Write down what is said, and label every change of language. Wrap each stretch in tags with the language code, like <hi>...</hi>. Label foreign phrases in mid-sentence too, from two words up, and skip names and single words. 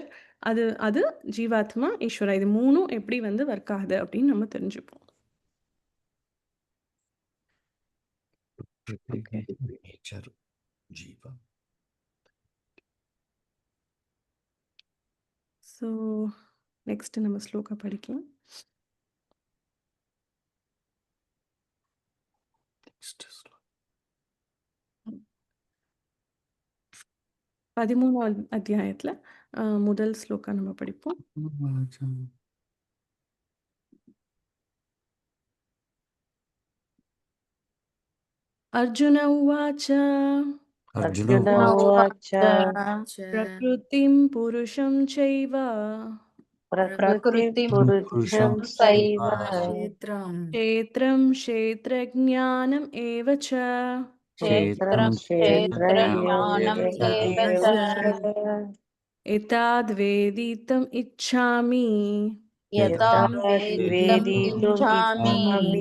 <ta>அது அது ஜீவாத்மா, ஈஸ்வரா இது 3ம் எப்படி வந்து ஒர்க் ஆகுது அப்படின்னு நம்ம தெரிஞ்சுப்போம். நேச்சர், ஜீவா. ஸோ நெக்ஸ்ட் நம்ம ஸ்லோகா படிக்கலாம்.</ta> <en>Next slide.</en> <ta>13வது அத்தியாயத்தில் முதல் ஸ்லோகா நம்ம படிப்போம்.</ta> <sa>अर्जुन उवाच्च अर्जुन उवाच्च प्रकृतिं पुरुषं चैव प्रकृतिं पुरुषं चैव क्षेत्रं क्षेत्रज्ञानम् एव च क्षेत्रं क्षेत्रज्ञानम् एव च एताद् वेदितम् इच्छामि यताम् वेदितुम् इच्छामि</sa>